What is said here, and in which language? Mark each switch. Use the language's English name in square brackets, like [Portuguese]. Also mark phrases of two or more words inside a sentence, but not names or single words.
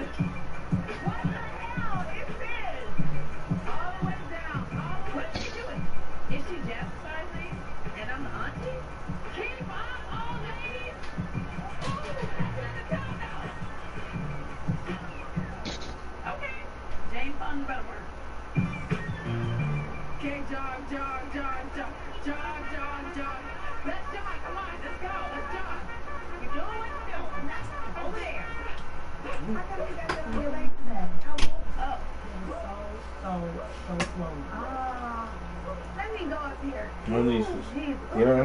[English] What the hell is this? All the way down. What is she doing? Is she jazzercising? And I'm the auntie? Keep up, old ladies! Oh, that's the countdown. Okay. Jane Fonda better work. Okay, jog, jog, jog, jog, jog, jog, jog. Let's jog, come on, let's go, let's jog. You're doing what you're doing. Over there. I thought you guys were going back to that. I woke up so slowly. Let me go up here. Jeez, Yeah.